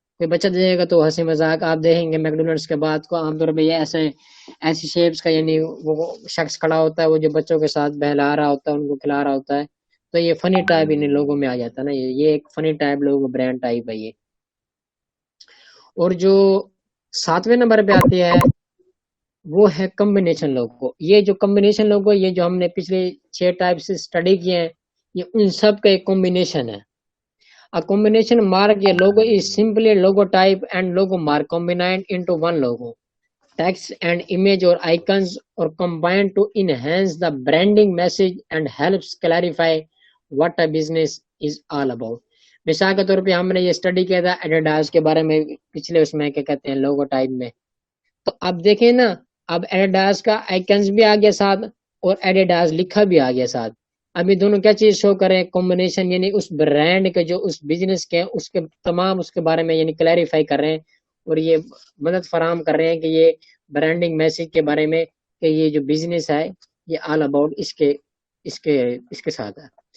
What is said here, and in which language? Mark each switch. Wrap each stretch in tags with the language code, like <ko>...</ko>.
<ur>کوئی بچہ دیکھے گا تو ہنسی مذاق آپ دیکھیں گے میکڈونلڈس کے بعد کو عام طور پہ یہ ایسی شیپس کا، یعنی وہ شخص کھڑا ہوتا ہے وہ جو بچوں کے ساتھ بہلا رہا ہوتا ہے ان کو کھلا رہا ہوتا ہے، تو یہ فنی ٹائپ ان لوگوں میں آ جاتا ہے نا، یہ ایک فنی ٹائپ لوگوں کا برانڈ ٹائپ ہے یہ. اور جو 7ویں نمبر پہ آتی ہے وہ ہے کمبینیشن لوگو. یہ جو کمبینیشن لوگو، یہ جو ہم نے پچھلے 6 ٹائپ سے اسٹڈی کیے ہیں، یہ ان سب کا ایک کمبینیشن ہے.</ur> <en>A combination mark a logo is simply a logo type and logo mark combined into one logo. Text and image or icons or combined to enhance the branding message and helps clarify what a business is all about.</en> <ur>مثال کے طور پہ ہم نے یہ study کیا تھا Adidas کے بارے میں پچھلے اس میں کیا کہتے ہیں لوگو ٹائپ میں. تو اب دیکھیں نا، اب ایڈیڈاس کا آئیکنز بھی آ گیا ساتھ اور ایڈیڈاس لکھا بھی آ گیا ساتھ. ابھی دونوں کیا چیز شو کریں؟ کمبینیشن، یعنی اس برانڈ کے جو اس بزنس کے اس کے تمام اس کے بارے میں یعنی کلیریفائی کر رہے ہیں اور یہ مدد فراہم کر رہے ہیں کہ یہ برانڈنگ میسج کے بارے میں کہ یہ جو بزنس ہے یہ آل اباؤٹ اس کے ساتھ ہے.</ur>